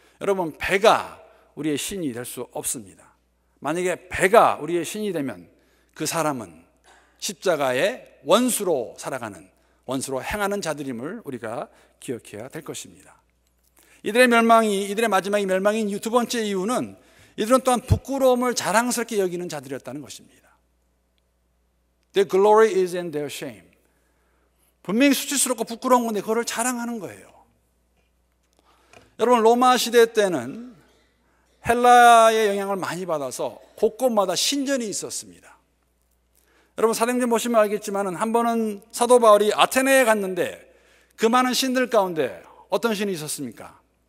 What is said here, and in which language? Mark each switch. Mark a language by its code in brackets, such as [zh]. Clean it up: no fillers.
[ko] 여러분 배가 우리의 신이 될 수 없습니다. 만약에 배가 우리의 신이 되면 그 사람은 십자가의 원수로 살아가는 원수로 행하는 자들임을 우리가 기억해야 될 것입니다. 이들의 마지막이 멸망인 두 번째 이유는 이들은 또한 부끄러움을 자랑스럽게 여기는 자들이었다는 것입니다. [en] Their glory is in their shame. [ko] 분명히 수치스럽고 부끄러운 건데 그거를 자랑하는 거예요. 여러분 로마 시대 때는 헬라의 영향을 많이 받아서 곳곳마다 신전이 있었습니다. 여러분 사도행전 보시면 알겠지만 한 번은 사도 바울이 아테네에 갔는데 그 많은 신들 가운데 어떤 신이 있었습니까?